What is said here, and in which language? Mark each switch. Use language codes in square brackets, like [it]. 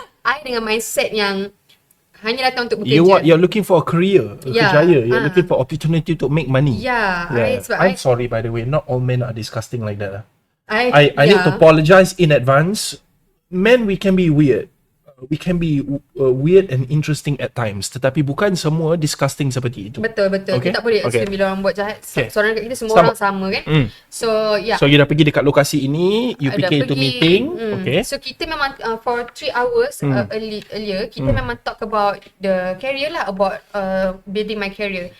[ms] I dengan mindset yang hanya datang untuk bekerja. [en] You're looking for a career, kerjaya. You're looking for opportunity to make money. I'm sorry by the way, not all men are disgusting like that. I need to apologize in advance. Men, we can be weird. We can be weird and interesting at times. [ms] Tetapi bukan semua disgusting seperti itu. Betul. [en] Okay? [ms] Kita tak boleh assume bila orang buat jahat. Seorang dekat kita semua orang sama kan. So So you dah pergi dekat lokasi ini, you pergi [en] into meeting. [ms] Okay. [en] So [ms] kita memang [en] for 3 hours earlier, kita memang talk about the career lah, about building my career.